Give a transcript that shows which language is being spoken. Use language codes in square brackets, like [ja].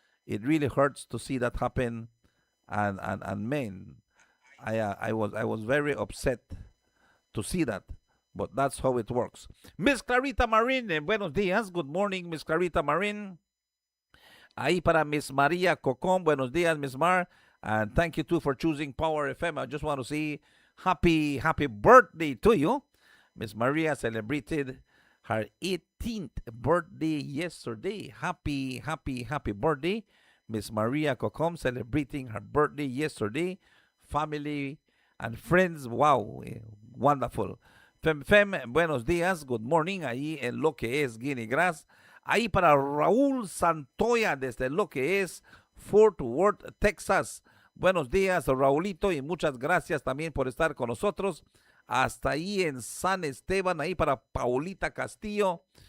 [en] It really hurts to see that happen, and man, I was very upset to see that, but that's how it works. [es] Miss Clarita Marin, buenos días. [en] Good morning, [es] Miss Clarita Marin. Ahí para Miss Maria Cocom, buenos días, Miss Mar. [en] And thank you too for choosing Power FM. I just want to say happy birthday to you. Miss Maria celebrated her 18th birthday yesterday. Happy birthday. Miss Maria Cocom celebrating her birthday yesterday. Family and friends, wow, wonderful. [es] Fem, buenos días, [en] good morning, [es] ahí en lo que es Guinea Grass. Ahí para Raúl Santoya desde lo que es Fort Worth, Texas. Buenos días, Raulito, y muchas gracias también por estar con nosotros. Hasta ahí en San Esteban, ahí para Paulita Castillo.